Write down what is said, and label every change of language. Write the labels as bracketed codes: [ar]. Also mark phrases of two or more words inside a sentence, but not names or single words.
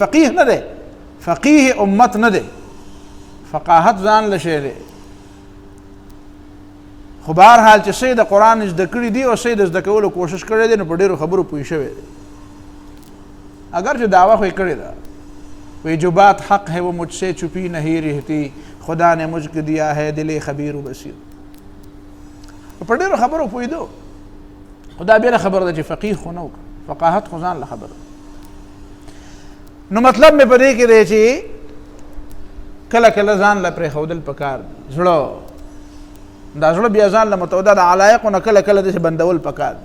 [ps] فقیه نه دی، فقیه امت نه دی، فقاهت ځان له شی دی. خو بهرحال چې څه د قرآن زده کړي دي او څه د زده کولو کوشش کړی دی نو په ډېرو خبرو پوه شوی دی. اگر چې دعوه خو یې کړې ده وی [ur] جو بات حق ہے وہ مجھ سے چھپی نہیں رہتی، خدا نے مجھ کو دیا ہے دل خبیر و بصیر. [ps] په ډېرو خبرو پوهېدو، خو دا بېله خبره ده چې فقیه خو نه وکړه، فقاهت خو ځان له خبره. نو مطلب مې په دې کې دی چې کله کله ځان له پرېښودل پکار دي. زړه دا زړه بیا ځان له متعده د علایقو نه کله کله داسې بندول پکار دي.